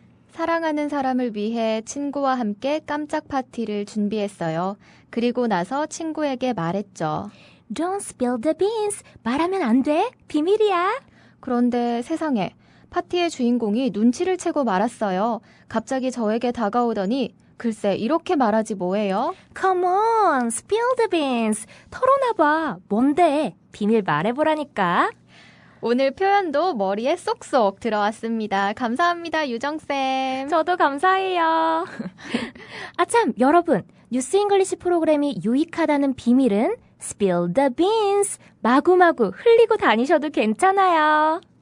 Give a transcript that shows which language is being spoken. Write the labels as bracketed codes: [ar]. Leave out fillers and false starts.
[ko] 사랑하는 사람을 위해 친구와 함께 깜짝 파티를 준비했어요. 그리고 나서 친구에게 말했죠. [en] Don't spill the beans, [ko] 말하면 안 돼, 비밀이야. 그런데 세상에, 파티의 주인공이 눈치를 채고 말았어요. 갑자기 저에게 다가오더니 글쎄 이렇게 말하지 뭐예요? [en] Come on, spill the beans, [ko] 털어놔봐. 뭔데? 비밀 말해보라니까. 오늘 표현도 머리에 쏙쏙 들어왔습니다. 감사합니다, 유정쌤. 저도 감사해요. 아참, 여러분, 뉴스 잉글리시 프로그램이 유익하다는 비밀은 spill the beans, 마구마구 흘리고 다니셔도 괜찮아요.